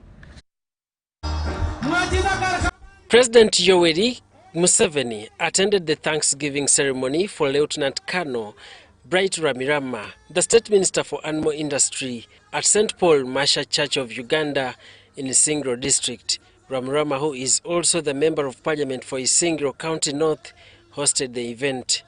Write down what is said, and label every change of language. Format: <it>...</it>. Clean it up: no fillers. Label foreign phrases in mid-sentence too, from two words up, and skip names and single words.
<en>President Yoweri Museveni attended the Thanksgiving ceremony for Lieutenant Colonel Bright Ramirama, the State Minister for Animal Industry, at St. Paul Marshal Church of Uganda in Isingiro district. Ramirama, who is also the Member of Parliament for Isingiro County North, hosted the event.</en>